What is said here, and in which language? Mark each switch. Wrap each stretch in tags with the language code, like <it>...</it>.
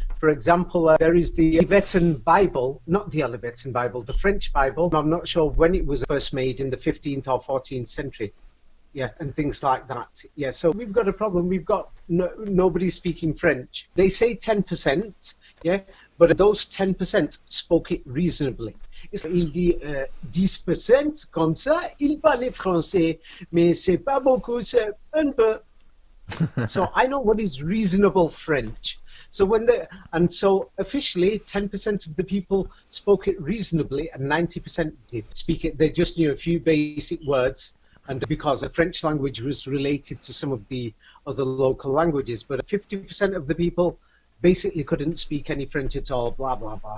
<en>For example, there is the Olivetan Bible, not the Olivetan Bible, the French Bible. I'm not sure when it was first made, in the 15th or 14th century. Yeah, and things like that. Yeah, so we've got a problem. We've got nobody speaking French. They say 10%, yeah, but those 10% spoke it reasonably.</en> <fr>Il dit 10%, comme ça, il parle français, mais c'est pas beaucoup, c'est un peu.</fr> <en>So I know what is reasonable French. So so officially 10% of the people spoke it reasonably and 90% did speak it. They just knew a few basic words, and because the French language was related to some of the other local languages, but 50% of the people basically couldn't speak any French at all, blah blah blah.</en>